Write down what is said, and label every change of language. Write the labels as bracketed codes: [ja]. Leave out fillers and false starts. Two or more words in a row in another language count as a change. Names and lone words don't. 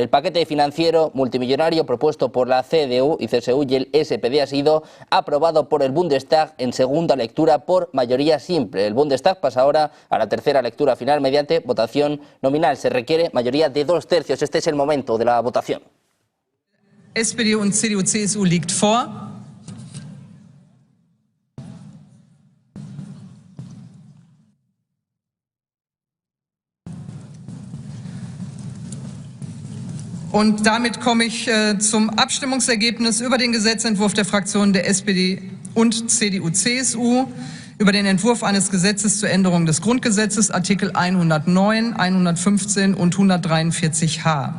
[es] El paquete financiero multimillonario propuesto por la CDU y CSU y el SPD ha sido aprobado por el Bundestag en segunda lectura por mayoría simple. El Bundestag pasa ahora a la tercera lectura final mediante votación nominal. Se requiere mayoría de 2/3. Este es el momento de la votación. [de] SPD und CDU-CSU liegt vor. Und damit komme ich zum Abstimmungsergebnis über den Gesetzentwurf der Fraktionen der SPD und CDU-CSU über den Entwurf eines Gesetzes zur Änderung des Grundgesetzes, Artikel 109, 115 und 143h.